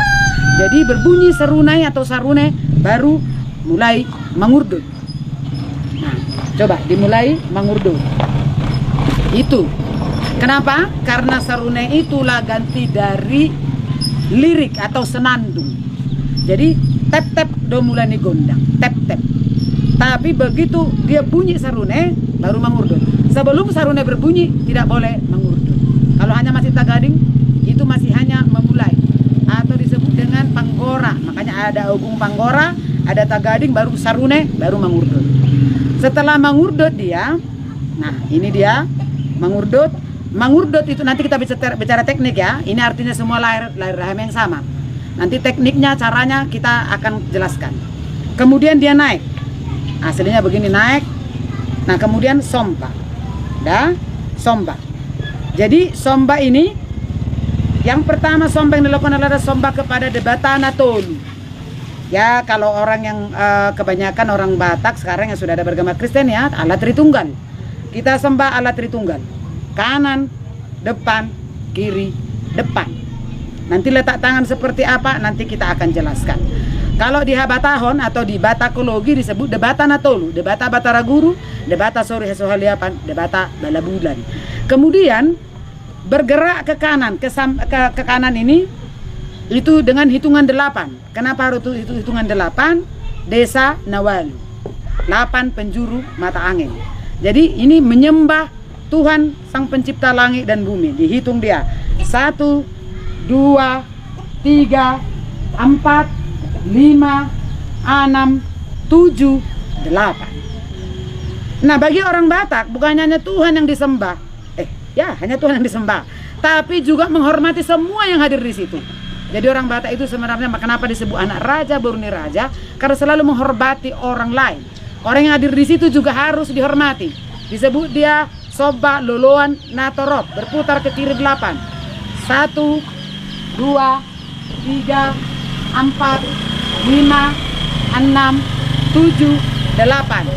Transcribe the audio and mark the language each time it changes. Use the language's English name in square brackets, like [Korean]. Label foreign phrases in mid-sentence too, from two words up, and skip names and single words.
[Indonesian] Jadi berbunyi serunai atau sarune baru mulai mangurdut. Nah, coba dimulai mangurdut. Itu. Kenapa? Karena sarune itulah ganti dari lirik atau senandung. Jadi [Batak Toba] tep-tep do [Indonesian] mulai gondang, tep-tep. Tapi begitu dia bunyi sarune baru mangurdut. Sebelum sarune berbunyi tidak boleh mangurdut. Kalau hanya masih tagading itu masih hanya memulai atau disebut dengan panggora. Makanya ada ogung panggora, ada tagading, baru sarune, baru mangurdut. Setelah mangurdut dia, nah ini dia mangurdut, mengurdut itu nanti kita bicara teknik ya. Ini artinya semua lahir rahim yang sama. Nanti tekniknya, caranya kita akan jelaskan. Kemudian dia naik. Aslinya begini naik. Nah, kemudian somba. Somba. Jadi somba ini yang pertama somba yang dilakukan adalah somba kepada Debatana Tolu. Ya, kalau orang yang kebanyakan orang Batak sekarang yang sudah ada beragama Kristen ya, Allah Tritunggal. Kita sembah Allah Tritunggal. Kanan, depan, kiri, depan. Nanti letak tangan seperti apa nanti kita akan jelaskan. Kalau di Habatahon atau di Batakologi disebut Debatana Tolu, Debata Batara Guru, Debata Sori Hesohaliapan, Debata Balabulan. Kemudian bergerak ke kanan, ke kanan ini itu dengan hitungan 8. Kenapa harus itu hitungan 8? Desa Nawalu, 8 penjuru mata angin. Jadi ini menyembah Tuhan Sang Pencipta langit dan bumi. Dihitung dia 1, 2, 3, 4, 5, 6, 7, 8. Nah, bagi orang Batak bukan hanya Tuhan yang disembah. Hanya Tuhan yang disembah, tapi juga menghormati semua yang hadir di situ. Jadi orang Batak itu sebenarnya kenapa disebut anak raja, [Batak Toba] Boruni raja? [Indonesian] Karena selalu menghormati orang lain. Orang yang hadir di situ juga harus dihormati. Disebut dia [Batak Toba] Soba Loloan Natorop, [Indonesian] berputar ke kiri 8. 1, 2, 3, 4, 5, 6, 7, 8.